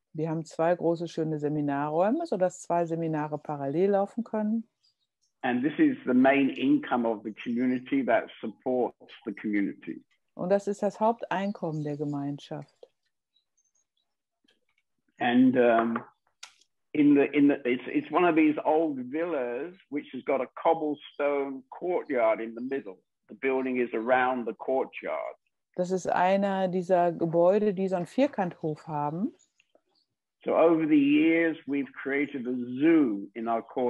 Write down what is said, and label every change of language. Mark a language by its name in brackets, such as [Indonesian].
[German] Wir haben 2 große, schöne Seminarräume, sodass 2 Seminare parallel laufen können. [English] And this is the main income of the community that supports the community. [German] Und das ist das Haupteinkommen der Gemeinschaft. [English] And it's one of these old villas which has got a cobblestone courtyard in the middle. The building is around the courtyard. [German] Das ist einer dieser Gebäude, die so einen Vierkanthof haben. [English] So over the years we've created a zoo in our